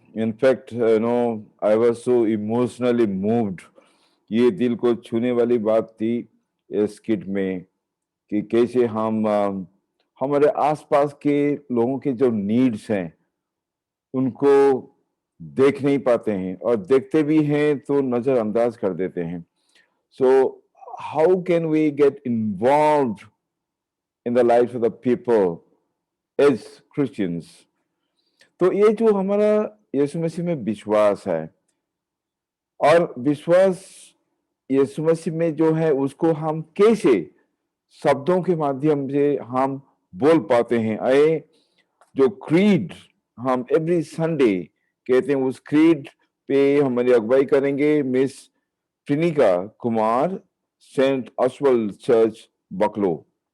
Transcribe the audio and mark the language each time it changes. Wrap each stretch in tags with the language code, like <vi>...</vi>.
<en>In fact, I was so emotionally moved.</en> <hi>ये दिल को छूने वाली बात थी इस किट में कि कैसे हम हमारे आसपास के लोगों के जो नीड्स हैं उनको देख नहीं पाते हैं, और देखते भी हैं तो नजरअंदाज कर देते हैं.</hi> <en>So how can we get involved in the lives of the people as Christians?</en> <hi>तो ये जो हमारा यीशु मसीह में विश्वास है, और विश्वास यीशु मसीह में जो है उसको हम कैसे शब्दों के माध्यम से हम बोल पाते हैं. आए जो क्रीड हम</hi> <en>every Sunday</en> <hi>कहते हैं, उस क्रीड पे हमारी अगुवाई करेंगे miss प्रिनिका Kumar, Saint Oswald church बकलो.</hi>